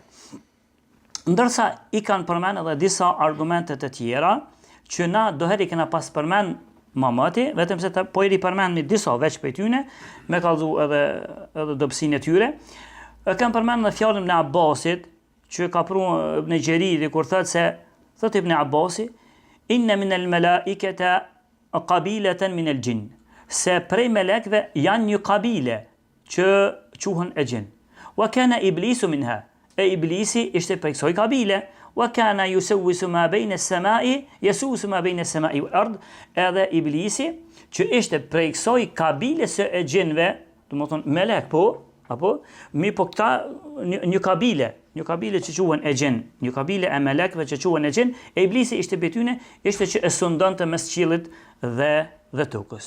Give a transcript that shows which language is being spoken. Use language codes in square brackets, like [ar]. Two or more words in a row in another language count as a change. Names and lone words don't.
[sq] Ndërsa i kanë përmend edhe disa argumente të tjera që na doheri kena pas përmend mamati, vetëm se po i përmend disa veç për tyne, me kallzu edhe dobësinë e tyre. Kanë përmend në fjalën e Abbasit, që ka pru në Gjeriri, kur thot Ibn Abbasi, [ar] إن من الملائكة قبيلة من الجن. [sq] Se prej melekve janë një kabile që quhen e gjin. [ar] وكان إبليس منها. [sq] E iblisi ishte prej kësaj kabile. [ar] وكان يسوس ما بين السماء يسوس ما بين السماء والأرض. [sq] Edhe iblisi që ishte prej kësaj kabile së e gjinve, do të thonë melek apo mi po këta një kabile që quhen e gjin, një kabile e melekve që quhen e gjin, e iblisi ishte betyne, ishte që e sundonte mes qiellit dhe tokës.